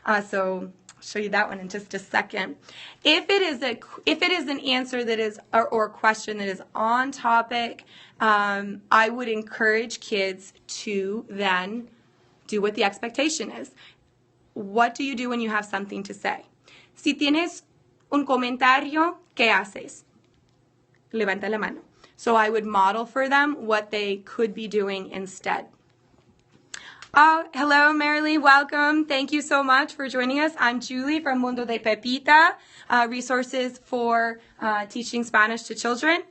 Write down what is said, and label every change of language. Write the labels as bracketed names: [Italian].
[English] So I'll show you that one in just a second. If it is an answer that is or a question that is on topic, I would encourage kids to then do what the expectation is. What do you do when you have something to say? [Spanish] Si tienes un comentario, ¿qué haces? Levanta la mano. [English] So I would model for them what they could be doing instead. Oh, hello, Marilee. Welcome. Thank you so much for joining us. I'm Julie from Mundo de Pepita, resources for teaching Spanish to children.